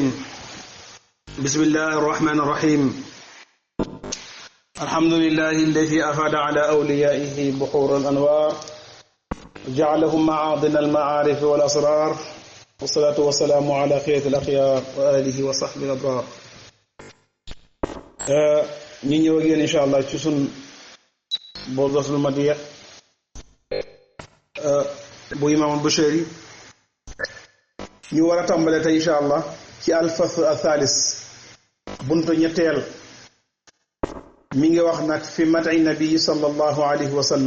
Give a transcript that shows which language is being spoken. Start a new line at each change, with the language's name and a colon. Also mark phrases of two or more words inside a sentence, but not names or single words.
Arabic: بسم الله الرحمن الرحيم. الحمد لله الذي أفاد على أوليائه بحور الأنوار جعلهم معاضن المعارف والأسرار والصلاة والسلام على خيرة الأخيار وآله وصحبه الأبرار.
Wolof: ñi ñëw ak yéen
Arabic: إن شاء الله
Wolof: ci sun Bawdatul Madiya bu Imaam Bushayri ñu war a tàmbale tey
Arabic: إن شاء الله
Wolof: ci
Arabic: الفصل الثالث
Wolof: buntu ñetteel mi ngi wax nag fi mati nabii
Arabic: صلى الله عليه وسلم.